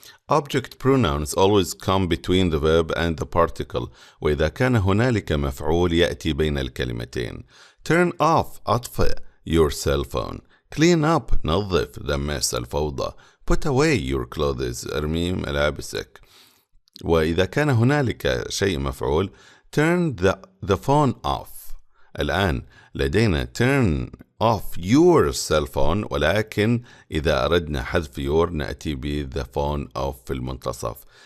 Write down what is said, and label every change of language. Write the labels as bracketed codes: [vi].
[en] Object pronouns always come between the verb and the particle، [ar] وإذا كان هنالك مفعول يأتي بين الكلمتين. [en] Turn off أطفئ your cell phone. Clean up [ar] نظف دمس الفوضى. [en] Put away your clothes [ar] ارمي ملابسك. وإذا كان هنالك شيء مفعول [en] turn the phone off. [ar] الآن لدينا [en] turn off your cell phone، [ar] ولكن إذا أردنا حذف your نأتي ب [en] the phone off [ar] في المنتصف.